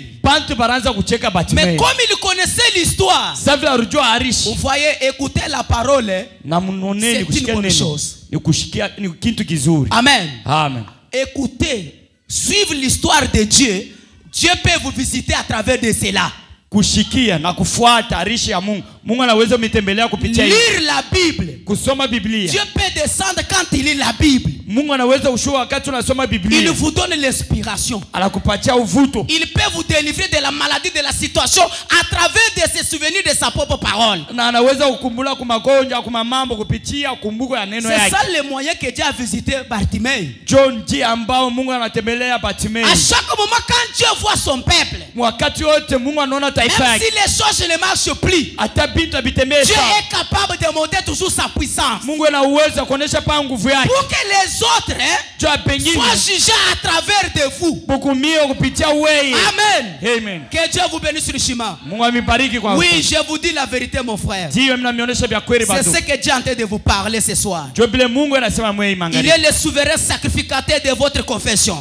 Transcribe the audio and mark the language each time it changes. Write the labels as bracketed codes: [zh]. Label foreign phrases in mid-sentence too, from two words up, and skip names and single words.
[fr] Mais comme il connaissait l'histoire, vous voyez, écouter la parole, c'est une bonne chose. Amen. Amen. Écoutez, suivre l'histoire de Dieu. Dieu peut vous visiter à travers de cela. [sw] Kushikia na kufuata arishi ya Mungu. Mungu anaweza mitembelea kupitia [fr] lire la Bible. [sw] Kusoma Biblia. [fr] Dieu peut descendre quand il lit la Bible. [sw] Mungu anaweza ushuka wakati unasoma Biblia. [fr] Il vous donne l'inspiration. [sw] Anakupatia uvuto. [fr] Il peut vous délivrer de la maladie, de la situation à travers de ses souvenirs de sa propre parole. [sw] Na anaweza kukumbula kwa magonjwa, kwa mambo kupitia kumbuko ya neno yake. [fr] C'est ça le moyen que Dieu a visité Bartimée. [sw] John G ambao Mungu anatembelea Bartimée. [fr] À chaque moment quand Dieu voit son peuple. [sw] Wakati wote Mungu anaona taifa yake. [fr] Même si les choses ne marchent plus. Dieu est capable de montrer toujours sa puissance. [sw] Mungu ana uwezo kuonesha pa nguvu yake. [fr] Pour que les autres soient jugés à travers de vous. Amen. Amen. Que Dieu vous bénisse richement. Oui, je vous dis la vérité, mon frère. C'est ce que Dieu est en train de vous parler ce soir. Il est le souverain sacrificateur de votre confession.